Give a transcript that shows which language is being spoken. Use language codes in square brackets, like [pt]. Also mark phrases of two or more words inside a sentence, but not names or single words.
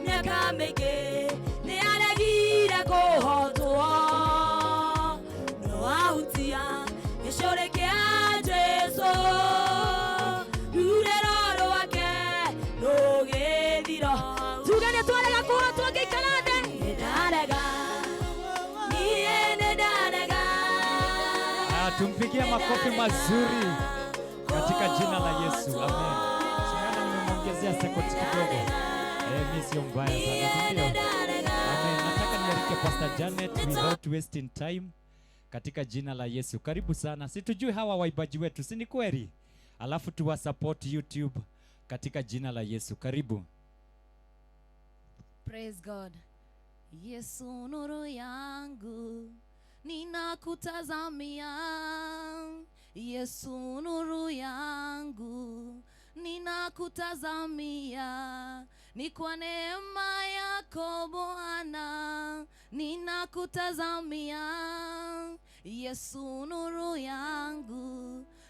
[ki] mĩaka mĩingĩ nĩ aregire kũhotwo no ahutia gĩcũrĩ kĩa Jesũ rurĩro rwake rũgĩthira tuge nĩ twarega kũhotwo ngĩikara thĩ nĩ ndarega niĩ nĩ ndarega. [sw] Tumpigie makofi mazuri katika jina la Yesu. Amen. Simama, nimemwongezea sekunde kidogo. Mimi sio mbaya sana, ndio. Amen. Nataka nialike Pastor Janet [en] without wasting time [sw] katika jina la Yesu. Karibu sana. Situjui hawa waibaji wetu, si ni kweli? Alafu tuwa support YouTube katika jina la Yesu. Karibu. [en] Praise God. [sw] Yesu nuru yangu ninakutazamia, Yesu nuru yangu ninakutazamia, ni kwa neema yako Bwana ninakutazamia, Yesu nuru yangu